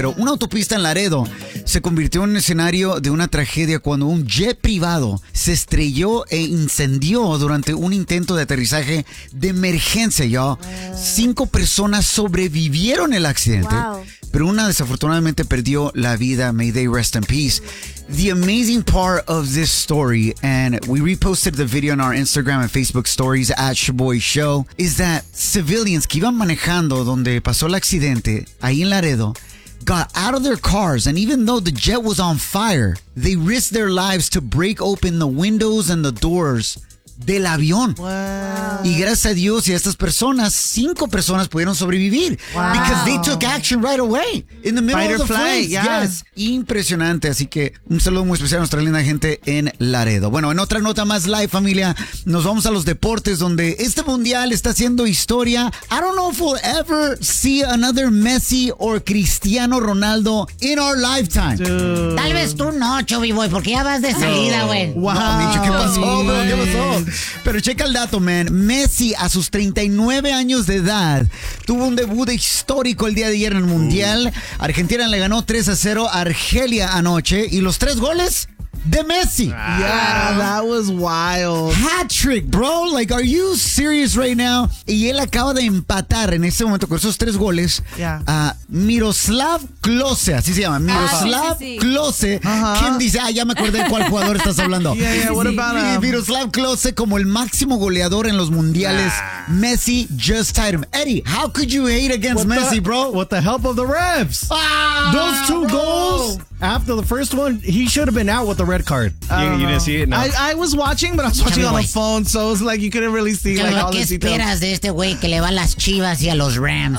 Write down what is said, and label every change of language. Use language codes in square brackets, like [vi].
[es] Pero una autopista en Laredo se convirtió en un escenario de una tragedia cuando un jet privado se estrelló e incendió durante un intento de aterrizaje de emergencia, yo. Cinco personas sobrevivieron el accidente, pero una desafortunadamente perdió la vida. [en] May they rest in peace. The amazing part of this story, and we reposted the video on our Instagram and Facebook stories at Shaboy Show, is that civilians [es] que iban manejando donde pasó el accidente, ahí en Laredo, [en] got out of their cars, and even though the jet was on fire, they risked their lives to break open the windows and the doors [es] del avión. [en] Wow. [es] Y gracias a Dios y a estas personas, cinco personas pudieron sobrevivir. [en] Wow. Because they took action right away. In the middle of the flight. Yeah. Yes. [es] Impresionante. Así que un saludo muy especial a nuestra linda gente en Laredo. Bueno, en otra nota más live, familia, nos vamos a los deportes, donde este mundial está haciendo historia. [en] I don't know if we'll ever see another Messi or Cristiano Ronaldo in our lifetime. Dude. [es] Tal vez tú no, Chubby Boy, porque ya vas de salida, güey. Wow. No, Micho, ¿qué pasó, bro? ¿Qué pasó? Pero checa el dato, man. Messi, a sus 39 años de edad, tuvo un debut histórico el día de ayer en el Mundial. Argentina le ganó 3-0 a Argelia anoche. Y los tres goles de Messi. [en] Yeah, that was wild. Hat-trick, bro. Like, are you serious right now? [es] Y él acaba de empatar en este momento con esos tres goles a Miroslav Klose. Así se llama. Miroslav Klose. Uh-huh. ¿Quién dice? Ah, ya me acordé de cuál jugador estás hablando. [en] Yeah, what about him? [es] Miroslav Klose como el máximo goleador en los mundiales. [en] Messi just tied him. Eddie, how could you hate against with Messi, the, bro? With the help of the refs. Ah, those two goals. After the first one, he should have been out with the red card. You didn't see it? No. I was watching, but I was watching on the phone, so it was like you couldn't really see all the details. [es] ¿Qué esperas de este güey que le va a las Chivas y a los Rams?